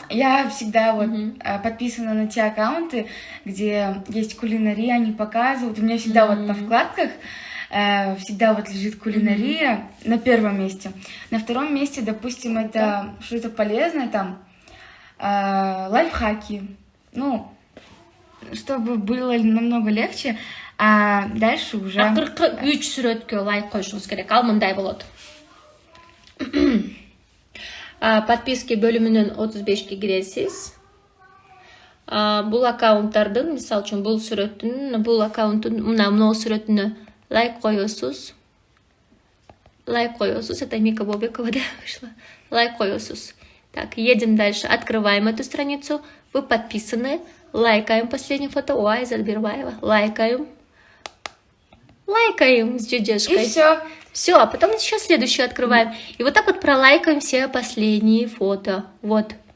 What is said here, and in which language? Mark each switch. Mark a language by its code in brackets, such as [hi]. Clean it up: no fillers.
[ru] Я всегда вот подписана на те аккаунты, где есть кулинария, они показывают. У меня всегда вот на вкладках всегда вот лежит кулинария на первом месте. На втором месте, допустим, это что-то полезное, там лайфхаки. Ну, чтобы было намного легче. А дальше уже... [ky] 43 сүрөткө лайк коюшуңуз керек. Ал мындай болот. Подписки бөлүмүнөн 35ке киресиз. Бул аккаунттардын, мисалы үчүн бул сүрөттүн, бул аккаунттун мына сүрөтүнө лайк коесуз. [ru] Это Мика Бобикова, да, вышла. [ky] Лайк коесуз. [ru] Так, едем дальше. Открываем эту страницу. Вы подписаны. Лайкаем последнее фото. Ой, Задбирбаева. Лайкаем с джеджешкой. И все. Все, а потом еще следующую открываем. И вот так вот пролайкаем все последние фото. Вот.